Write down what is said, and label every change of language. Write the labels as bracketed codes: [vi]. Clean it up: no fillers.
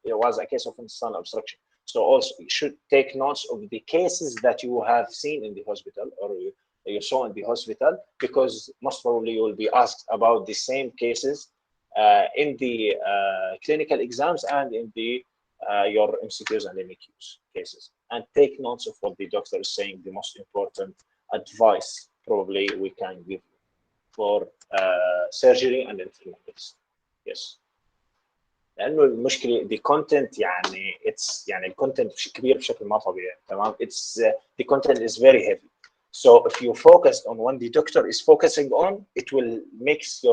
[en] It was a case of intestinal obstruction. So also you should take notes of the cases that you have seen in the hospital or you saw in the hospital, because most probably you will be asked about the same cases in the clinical exams and in the your MCQs and MAQs cases, and take notes of what the doctor is saying. The most important advice probably we can give you for surgery and internal medicine. Yes. [ar] لأنه المشكلة [en] the content it's [ar] الcontent كبير بشكل ما طبيعي تمام. [en] It's the content is very heavy. So if you focus on what the doctor is focusing on, it will make